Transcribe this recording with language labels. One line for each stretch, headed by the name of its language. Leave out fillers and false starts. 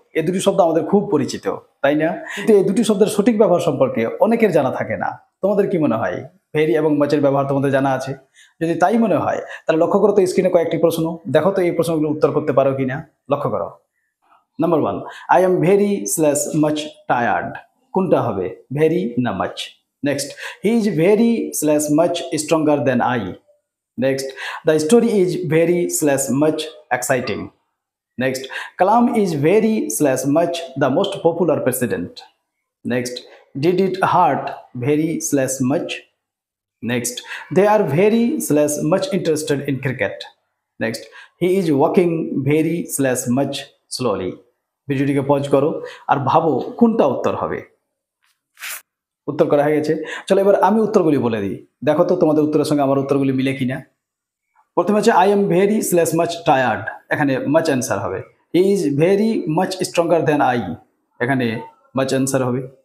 Bangla: এই দুটি শব্দ আমাদের খুব পরিচিত, তাই না? কিন্তু এই দুটি শব্দের সঠিক ব্যবহার সম্পর্কে অনেকের জানা থাকে না। তোমাদের কি মনে হয়? ভেরি এবং মাচের ব্যবহার তোমাদের জানা আছে? যদি তাই মনে হয়, তাহলে লক্ষ্য করো তো স্ক্রিনে কয়েকটি প্রশ্ন। দেখো তো এই প্রশ্নগুলোর উত্তর করতে পারো কিনা? লক্ষ্য করো। Number 1,
English: I am very/much tired.
Bangla: কোনটা হবে? ভেরি না much?
English: Next, he is very/much stronger than I. Next, the story is very/much exciting. Next, Kalam is very/much the most popular president. Next, did it hurt very/much? Next, they are very/much interested in cricket. Next, he is walking very/much slowly.
Bangla: ভিডিওটিকে pause করো আর ভাবো কোনটা উত্তর হবে। উত্তর করা হয়ে গেছে। চলো এবার আমি উত্তরগুলি বলে দিই। দেখো তো তোমাদের উত্তরের সঙ্গে আমার উত্তরগুলি মিলে কিনা। প্রথমে হচ্ছে
English: I am very/much tired,
Bangla: এখানে মাচ অ্যান্সার হবে।
English: he is very much stronger than I,
Bangla: এখানে মাচ অ্যান্সার হবে।